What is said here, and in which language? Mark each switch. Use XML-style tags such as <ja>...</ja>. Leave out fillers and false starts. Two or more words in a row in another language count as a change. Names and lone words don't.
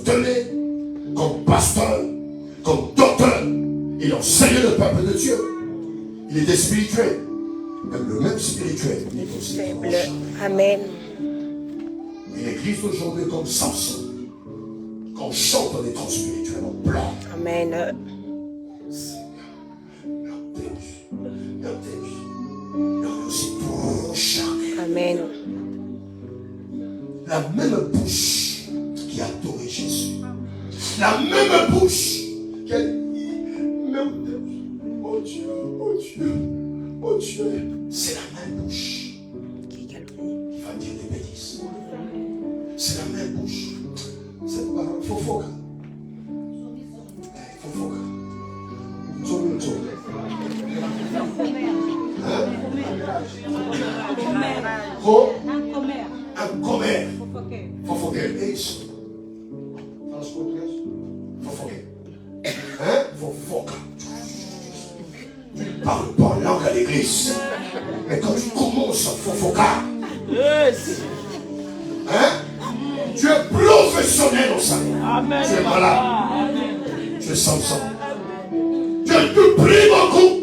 <fr>Il se tenait comme pasteur comme docteur. Il enseignait le peuple de Dieu. Il était spirituel. Même le même spirituel, il est aussi Faible. tranchant. Amen. Et l'église d'aujourd'hui comme Samson. Quand on chante, on est trop spirituel, on pleure. Amen.</fr> <pt>Meu Deus.</pt> <fr>On est aussi trop charnel. Amen. La même bouche qui a adoré Jésus. La même bouche qui a dit,</fr> <pt>meu Deus,</pt> <fr>oh Dieu, oh Dieu, oh Dieu. C'est la même bouche qui va dire des bêtises. C'est la même bouche. C'est pas fofoka. Fofoka. Tchou. Hein? Un commère.</fr> <pt>Fofoqueiro. É isso. Fala português? Fofoqueiro. Hein? Fofoca.</pt> <fr>Tu ne parles pas en langue à l'église. Mais quand tu commences à fofocar, hein? Tu es professionnel au salon. Tu es malade. Tu es Samson. Tu pries beaucoup.</fr>